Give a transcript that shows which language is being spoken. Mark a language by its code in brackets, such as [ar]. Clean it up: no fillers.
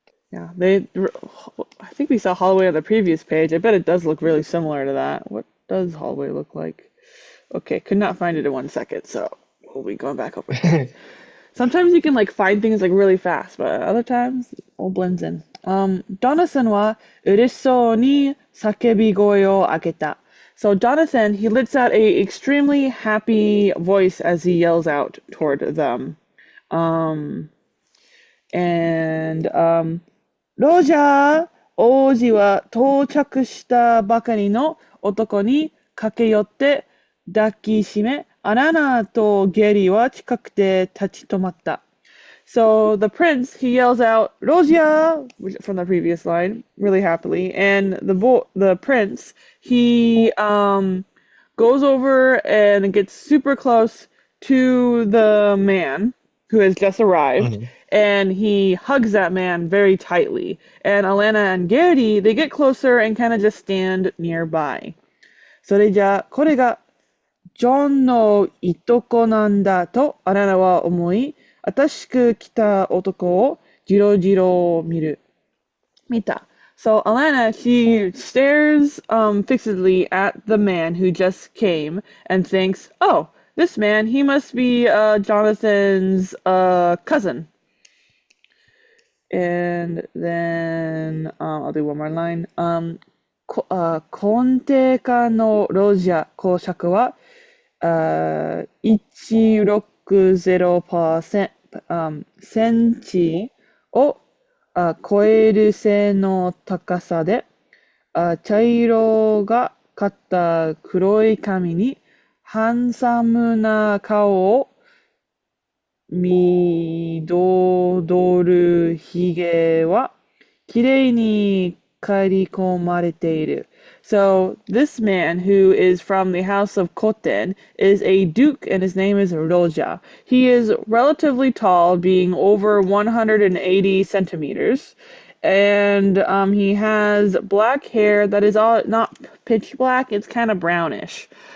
[en] yeah. I think we saw hallway on the previous page. I bet it does look really similar to that. What does hallway look like? Okay, could not find it in 1 second, so we'll be going back over here. Sometimes you can like find things like really fast, but other times it all blends in. [ja] Jonathan は嬉しそうに叫び声を上げた. [en] So Jonathan, he lets out a extremely happy voice as he yells out toward them. [ja] Um, andロジャー王子は到着したばかりの男に駆け寄って抱きしめ、アラナとゲリは近くで立ち止まった。 [en] So the prince, he yells out, Rosia, from the previous line, really happily. And the prince, he goes over and gets super close to the man who has just arrived. Mhm. And he hugs that man very tightly. And Alanna and Gary, they get closer and kind of just stand nearby. [ja] それじゃあ、これがジョンのいとこなんだとアラナは思い、新しく来た男をじろじろ見た。 [en] So Alanna, she stares fixedly at the man who just came and thinks, oh, this man, he must be Jonathan's cousin. And then I'll do one more line. [ja] コンテカのロジャ公爵は160%、センチを超える背の高さで、茶色がかった黒い髪にハンサムな顔を緑るひげはきれいに刈り込まれている。 [en] So this man who is from the house of Koten is a duke and his name is Roja. He is relatively tall, being over 180 centimeters. And he has black hair that is all not pitch black, it's kind of brownish.